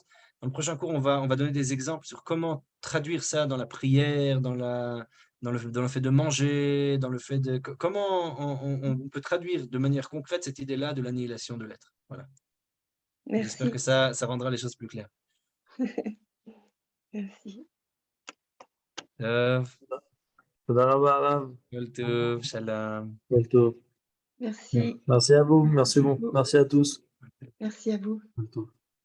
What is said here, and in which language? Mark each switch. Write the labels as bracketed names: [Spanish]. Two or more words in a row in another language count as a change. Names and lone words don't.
[French] Dans le prochain cours, on va donner des exemples sur comment traduire ça dans la prière, dans le fait de manger, dans le fait de comment on peut traduire de manière concrète cette idée-là de l'annihilation de l'être. Voilà. J'espère que Merci. ça rendra les choses plus claires. Merci. [Hebrew] תודה רבה, הרב. כל טוב, שלום. כל טוב. [French] Merci. Merci à vous, merci à tous. Merci à vous. כל טוב.